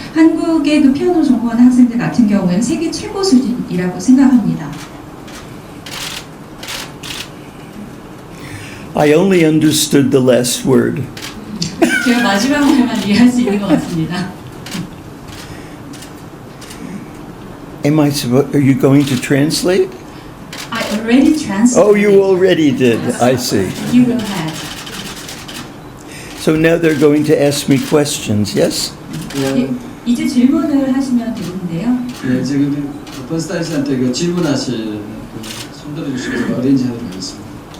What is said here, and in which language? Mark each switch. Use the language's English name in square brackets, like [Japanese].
[Korean] 한국의 피아노 전공하는 학생들 같은 경우에는 세계 최고 수준이라고 생각합니다. [English] I only understood the last word. [Korean] 제가 마지막 말만 이해할 수 있는 것 같습니다. [English] Are you going to translate? I already translated. Oh, you already did. I see. You will have. So now they're going to ask me questions, yes? [Korean] 이제 질문을 하시면 되는데요. 네, 지금 번스타인 씨한테 질문하실 손 들어주시고 어레인지 하도록 하겠습니다.